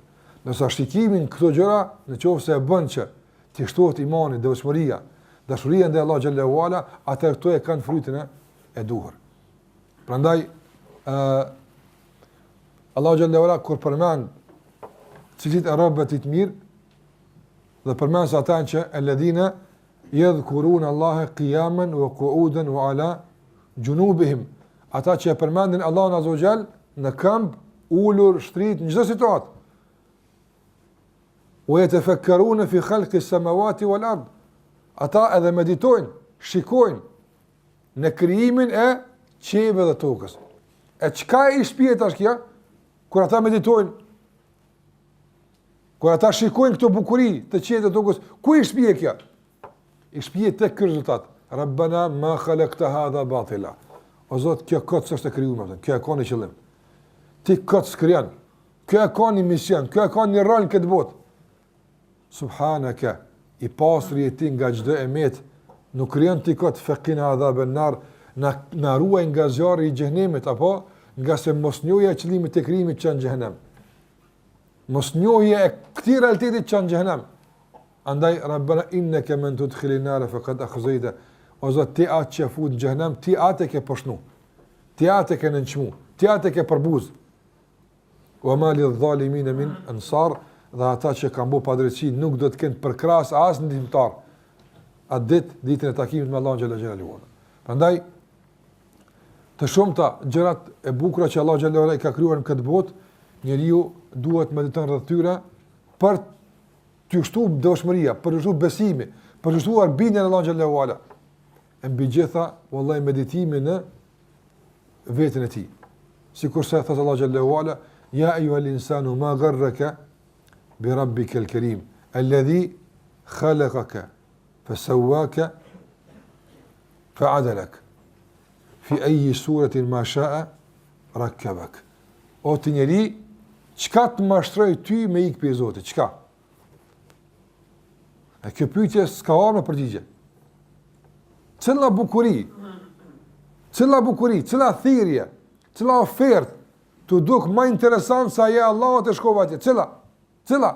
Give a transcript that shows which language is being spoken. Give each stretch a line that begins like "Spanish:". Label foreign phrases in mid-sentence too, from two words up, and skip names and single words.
Albanian: Nëse shikimin këto gjëra, nëse e bën që të shtohet imani, devotshmëria, dashuria ndaj Allahut
Arabic: جل وعلا,
Albanian: atë këto e kanë frytin e duhur. Prandaj Allahu
Arabic: جل وعلا
Albanian: kur përmend cilësit e robëve të mirë, dhe përmend se ata që
Arabic: الذين يذكرون الله قياما وقعودا وعلى جنوبهم,
Albanian: ata që përmendin Allahun
Arabic: عز وجل
Albanian: në këmbë, ulur, shtrit në çdo situatë.
Arabic: ويتفكرون في خلق السماوات والأرض,
Albanian: ata edhe meditojnë, shikojnë në krijimin e qiellit dhe tokës. E çka i shpihet tash kjo? Kur ata meditojnë, kur ata shikojnë këto bukuri të qiellit dhe tokës, ku i shpihet kjo? I shpihet tek ky rezultat.
Arabic: ربنا ما خلقت هذا باطلا.
Albanian: O Zot, kjo kot s'është e krijuar, kjo e ka një qëllim. Ti kot s'krijon. Kjo e ka një mision, kjo e ka një rol në këtë botë. Subhanaka, i pasur je ti nga çdo emet, nuk krijon ti kot
Arabic: فقنا عذاب النار,
Albanian: na ruaj nga zjarri i xhenemit, apo nga se mos njohja e qëllimit të krijimit që në xhenem. Mos njohja e këtij realiteti që në xhenem.
Arabic: Andaj ربنا إنك من تدخل النار فقد أخزيته.
Albanian: O Zot, ti atë që fut në xhenem, ti atë ke poshnu. Ti atë ke nënçmu, ti atë ke përbuz.
Arabic: وما للظالمين من أنصار,
Albanian: dhe ata që kanë bërë padrejti nuk do të kenë përkras as ndihmtar atë ditën e takimit me Allahun
Arabic: جل جلاله.
Albanian: Prandaj të shumta gjërat e bukura që Allahu xhallahu i ka krijuar në këtë botë, njeriu duhet mediton rreth tyre për të shtuar devotshmëria, për të shtuar besimin, për të shtuar bindjen në Allahun
Arabic: جل وعلا.
Albanian: E mbi gjitha, wallahi meditimi në veten e tij. Sikurse thot
Arabic: الله جل وعلا يا أيها الإنسان ما غرك بربك الكريم الذي خلقك فسواك فعدلك في أي صورة ما شاء ركبك.
Albanian: O ti njeri, çka të mashtroi ty me ik për Zotit, çka? E kjo pyetje s'ka armë përgjigje. Cila bukuri, cila thirrje, cila ofertë të duk më interesant sa ja Allahut e shkova atje, cila?